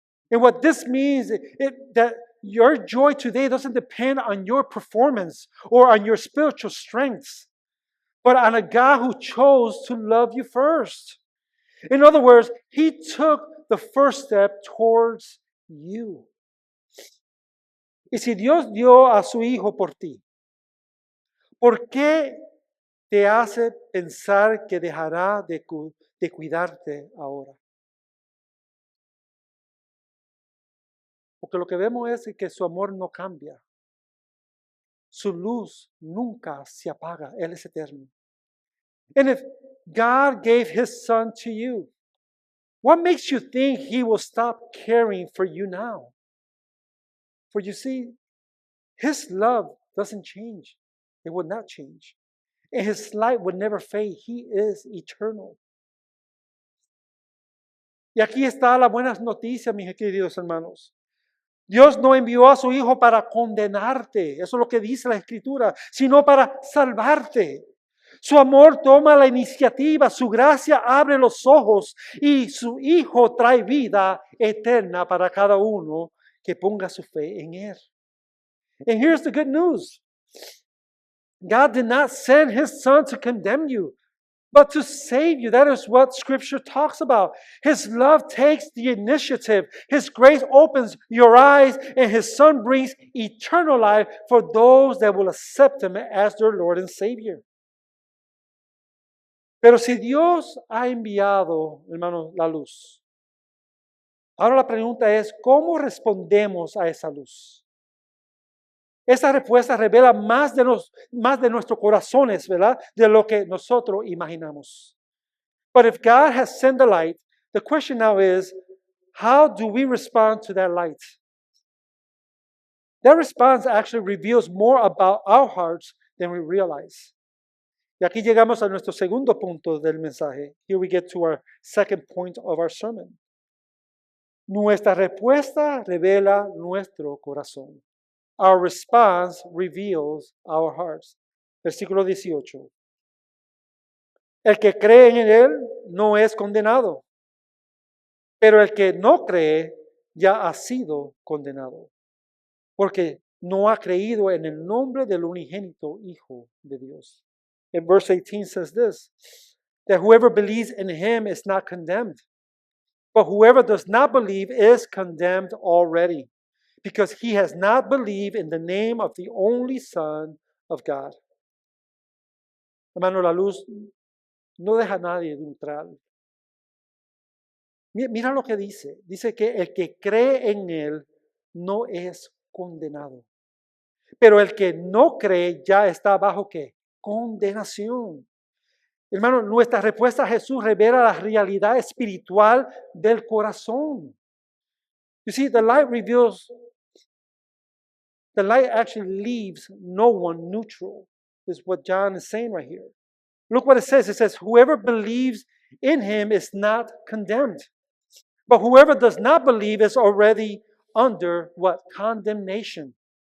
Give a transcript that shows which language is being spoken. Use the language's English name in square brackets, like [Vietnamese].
[English] And what this means is that your joy today doesn't depend on your performance or on your spiritual strengths, but on a God who chose to love you first. In other words, He took the first step towards you. [Spanish] Y si Dios dio a su Hijo por ti, ¿por qué te hace pensar que dejará de cuidarte ahora? Porque lo que vemos es que su amor no cambia. Su luz nunca se apaga. Él es eterno. [English] And if God gave His Son to you, what makes you think He will stop caring for you now? For you see, His love doesn't change. It will not change. And His light will never fade. He is eternal. [Spanish] Y aquí está la buena noticia, mis queridos hermanos. Dios no envió a su Hijo para condenarte, eso es lo que dice la Escritura, sino para salvarte. Su amor toma la iniciativa, su gracia abre los ojos y su Hijo trae vida eterna para cada uno que ponga su fe en Él. [English] And here's the good news. God did not send His Son to condemn you, but to save you. That is what Scripture talks about. His love takes the initiative. His grace opens your eyes, and His Son brings eternal life for those that will accept Him as their Lord and Savior. [Spanish] Pero si Dios ha enviado, hermanos, la luz, ahora la pregunta es, ¿cómo respondemos a esa luz? Esa respuesta revela más de nuestros corazones, ¿verdad? De lo que nosotros imaginamos. [English] But if God has sent the light, the question now is, how do we respond to that light? That response actually reveals more about our hearts than we realize. [Spanish] Y aquí llegamos a nuestro segundo punto del mensaje. [English] Here we get to our second point of our sermon. [Spanish] Nuestra respuesta revela nuestro corazón. [English] Our response reveals our hearts. [Spanish] Versículo 18. El que cree en Él no es condenado, pero el que no cree ya ha sido condenado, porque no ha creído en el nombre del unigénito Hijo de Dios. [English] And verse 18 says this, that whoever believes in Him is not condemned, but whoever does not believe is condemned already, because he has not believed in the name of the only Son of God. [Spanish] Hermano, la luz no deja a nadie neutral. Mira lo que dice. Dice que el que cree en Él no es condenado. Pero el que no cree ya está bajo ¿qué? Condenación. Hermano, nuestra respuesta a Jesús revela la realidad espiritual del corazón. [English] You see, the light actually leaves no one neutral, is what John is saying right here. Look what it says. It says, whoever believes in Him is not condemned. But whoever does not believe is already under what? Condemnation.